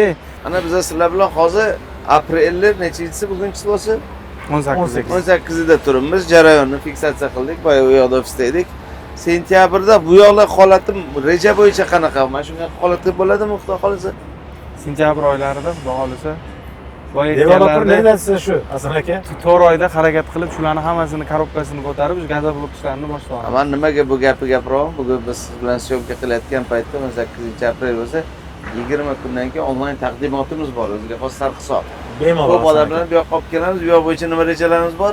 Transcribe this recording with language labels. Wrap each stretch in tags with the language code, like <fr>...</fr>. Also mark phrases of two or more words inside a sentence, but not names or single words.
<uz>Ana biz sizlar bilan hozir aprelni nechinchisi bugunchisi bo'lsa 18-da turibmiz. Jarayonni fiksatsiya qildik. Boya u yoqda ofisda edik. Sentyabrda bu yoqlar holati reja bo'yicha qanaqa? Mana shunga holatda bo'ladimi, xudo xolisa? Sentyabr oylarida xudo xolisa</uz> <tr>Developer ne derse şu Hasan aka?</tr> <uz>4 oyda harakat qilib, shularni hammasini korobkasini ko'tarib, gazoblok ishlarini boshlayapmiz. Men nimaga bu gapni gapiryapman? Bugun biz siz bilan syomka qilayotgan paytda 18-aprel bo'lsa, 20 kundan keyin onlayn taqdimotimiz bor, o'ziga xos sarhisob. Bemalol. Bu odamlar bu yoqqa olib kelamiz, bu yoq bo'yicha nima rejalarimiz bor?</uz>